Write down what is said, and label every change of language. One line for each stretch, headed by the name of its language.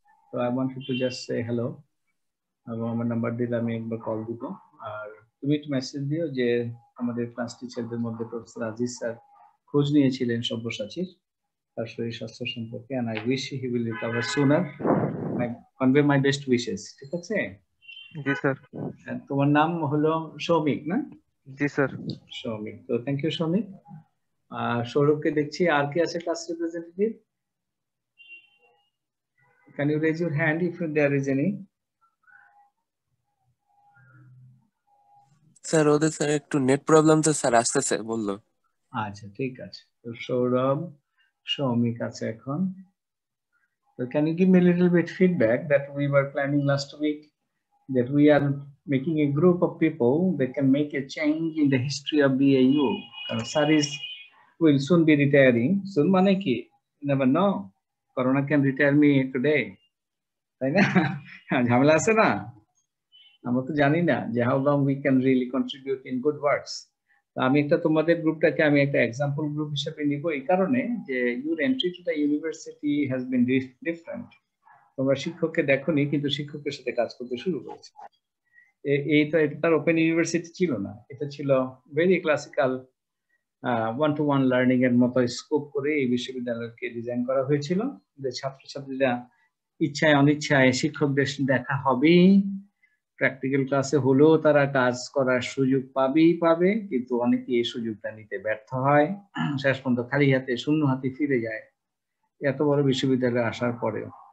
Bangla: তো I want to just say hello, এবং আমার নাম্বার দিলে আমি একবার কল দিব। আর তুমি একটু মেসেজ দিও যে আমাদের ক্লাস টিচারদের মধ্যে প্রফেসর আজিজ স্যার খোঁজ নিয়েছিলেন সব্যসাচীর, তার শরীর স্বাস্থ্য সম্পর্কে,
English: and I wish he will recover sooner. I convey my best wishes,
Bangla: ঠিক আছে? জি স্যার। তোমার নাম হলো সৌমিক, না? জি স্যার। সৌমিক, তো থ্যাংক ইউ সৌমিক। সৌরভকে দেখছি, আর কি আছে class representative?
English: Can you raise your hand if there is any?
Bangla: Sir ওদের স্যার একটু নেট প্রবলেম তো স্যার, আসতেছে বললো। আচ্ছা, ঠিক আছে। তো সৌরভ, সৌমিক আছে এখন।
English: So can you give me a little bit feedback that we were planning last week, that we are making a group of people that can make a change in the history of BAU. Sir will soon be retiring. Soon
Bangla: মানে কি?
English: You never know. Corona can retire me today.
Bangla: তাই না? ঝামেলা আছে না? আমরা তো জানি না যে
English: how long we can really contribute in good works.
Bangla: আমি একটা তোমাদের গ্রুপটাকে আমি একটা এক্সাম্পল গ্রুপ হিসেবে নিব এই কারণে যে
English: your entry to the university has been different.
Bangla: তোমরা শিক্ষককে দেখোনি, কিন্তু শিক্ষকের সাথে কাজ করতে শুরু করেছে। এই তো, এটা তার ওপেন ইউনিভার্সিটি ছিল না, এটা ছিল
English: very classical one to one learning
Bangla: এর মতো স্কোপ করে এই বিশ্ববিদ্যালয়কে ডিজাইন করা হয়েছিল, যে ছাত্রছাত্রীরা ইচ্ছায় অনিচ্ছায় শিক্ষকদের দেখা হবেই, প্র্যাকটিক্যাল ক্লাসে হলেও তারা কাজ করার সুযোগ পাবে, কিন্তু অনেকে এই সুযোগটা নিতে ব্যর্থ হয়, শেষ পর্যন্ত খালি হাতে শূন্য হাতে ফিরে যায় এত বড় বিশ্ববিদ্যালয়ে আসার পরেও।